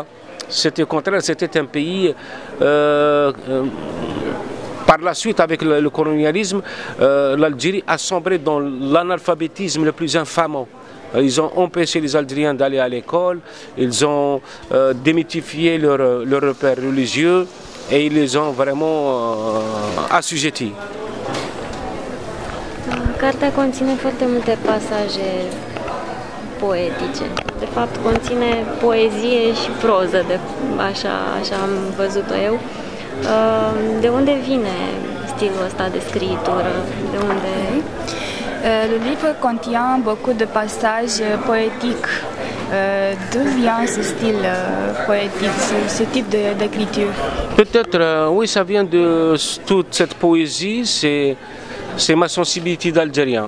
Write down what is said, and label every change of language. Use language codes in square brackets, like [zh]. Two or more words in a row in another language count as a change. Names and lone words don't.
[fr] C'était au contraire, c'était un pays, par la suite avec le colonialisme, l'Algérie a sombré dans l'analphabétisme le plus infamant. Ils ont empêché les Algériens d'aller à l'école, ils ont démythifié leurs repères religieux et ils les ont vraiment assujettis. [ro] Cartea conține foarte multe pasaje poetice. De fapt, conține poezie și proză, așa am văzut-o eu. De unde vine stilul ăsta de scriitură? De unde? [fr] Le livre contient beaucoup de passages poétiques D'où vient ce style poétique, ce type d'écriture? Peut-être, oui, ça vient de toute cette poésie, c'est ma sensibilité d'Algérien.